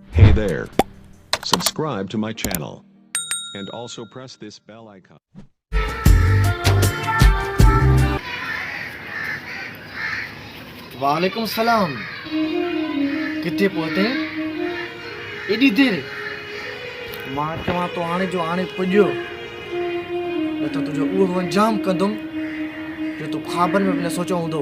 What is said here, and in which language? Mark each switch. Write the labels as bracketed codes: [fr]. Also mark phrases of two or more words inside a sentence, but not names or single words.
[en] Hey there. Subscribe to my channel. And also press this bell icon. [ar] وعليكم السلام. [sd] किथे पहुते एडी देर मां चवां तो हाणे जो हाणे पुॼो न त तुंहिंजो उहो अंजाम कंदुमि जो तूं ख़्वाबनि में बि न सोचियो हूंदो।